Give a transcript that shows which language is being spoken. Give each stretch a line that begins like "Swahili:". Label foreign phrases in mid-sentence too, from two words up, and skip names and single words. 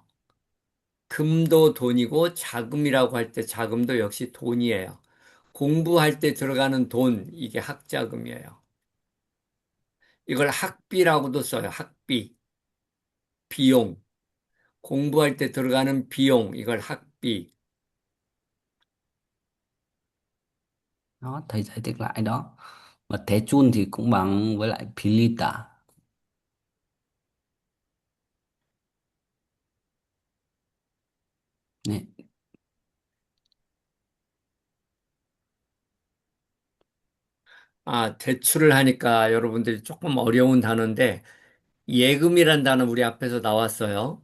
Korean: 금도 돈이고 자금이라고 할 때 자금도 역시 돈이에요. 공부할 때 들어가는 돈, 이게 학자금이에요. 이걸 학비라고도 써요. 학비, 비용. 공부할 때 들어가는 비용, 이걸 학비.
Vietnamese: Đó, thầy giải thích lại đó. Và thế chun thì cũng bằng với lại pilita.
Korean: 네. 아, 대출을 하니까 여러분들이 조금 어려운 단어인데, 예금이란 단어 우리 앞에서 나왔어요.